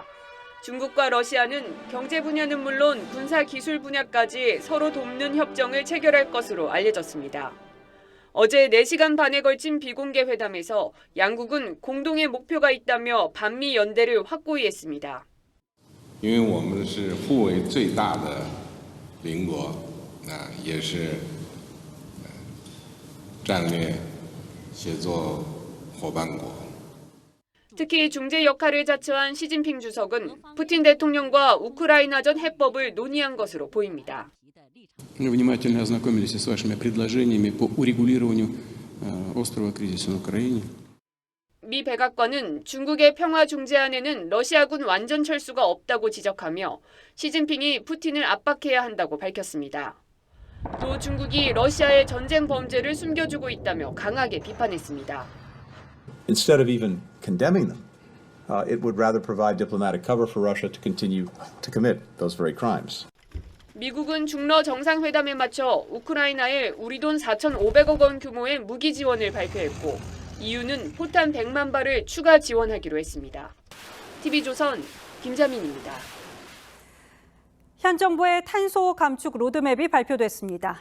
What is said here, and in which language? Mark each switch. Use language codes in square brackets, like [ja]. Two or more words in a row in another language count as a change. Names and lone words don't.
[ko] 중국과 러시아는 경제 분야는 물론 군사 기술 분야까지 서로 돕는 협정을 체결할 것으로 알려졌습니다. 어제 4시간 반에 걸친 비공개 회담에서 양국은 공동의 목표가 있다며 반미 연대를 확고히 했습니다. [zh] 因为我们是互为最大的邻国，也是战略协作伙伴国。 [ko] 특히 중재 역할을 자처한 시진핑 주석은 푸틴 대통령과 우크라이나전 해법을 논의한 것으로 보입니다. [ru] Внимательно ознакомились с вашими предложениями по урегулированию острого кризиса на Украине. [ko] 미 백악관은 중국의 평화 중재안에는 러시아군 완전 철수가 없다고 지적하며 시진핑이 푸틴을 압박해야 한다고 밝혔습니다. 또 중국이 러시아의 전쟁 범죄를 숨겨주고 있다며 강하게 비판했습니다. [en] Instead of even condemning them, it would rather provide diplomatic cover for Russia to continue to commit those very crimes. [ko] 미국은 중러 정상회담에 맞춰 우크라이나에 우리 돈 4,500억 원 규모의 무기 지원을 발표했고 EU는 포탄 100만 발을 추가 지원하기로 했습니다. TV조선 김자민입니다. 현 정부의 탄소 감축 로드맵이 발표됐습니다.